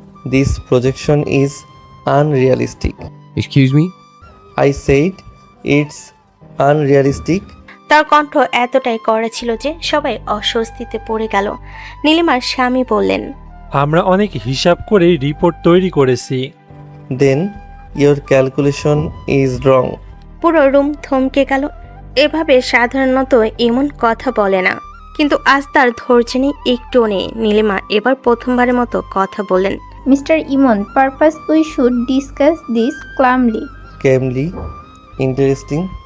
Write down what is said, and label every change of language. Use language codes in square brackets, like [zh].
[en] This projection is unrealistic. Excuse me? I said it's unrealistic. [bn] তার কণ্ঠ এতটাই কড়া ছিল যে সবাই অস্বস্তিতে পড়ে গেল। নীলিমার স্বামী বললেন, আমরা অনেক হিসাব করে রিপোর্ট তৈরি করেছি। [en] Then your calculation is wrong. [bn] পুরো রুম থমকে গেল। এভাবে সাধারণত এমন কথা বলে না, কিন্তু আজ তার ধৈর্য নেই, একটুও নেই। নীলিমা এবার প্রথমবারের মতো কথা বললেন, [en] Mister Emon, purpose we should discuss this calmly. Calmly interesting.